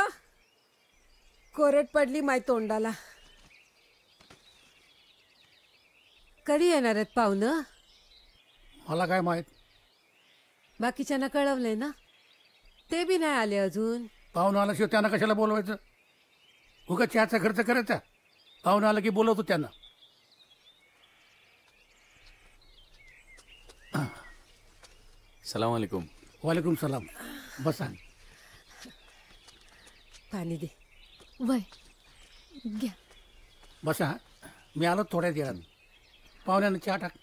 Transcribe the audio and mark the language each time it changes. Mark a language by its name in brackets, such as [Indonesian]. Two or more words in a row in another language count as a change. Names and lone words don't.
[Marathi] कोरड पडली माय तोंडाला. कधी येणार आहेत पाहुणं? मला काय माहित. बाकीच्यांना कळवलंय ना? ते बी नाही आले अजून. पाहुणं आल्याशिवाय त्यांना कशाला बोलवायचं? उगा चहाचा खर्च करायचा. पाहुणं आलं की बोलवतो त्यांना. [Arabic] سلام عليكم. عليكم سلام. [Marathi] बसा. पाणी दे. वय घ्या. बसा. मी आलो थोड्याच वेळात. पाहुण्यानं चहा टाक.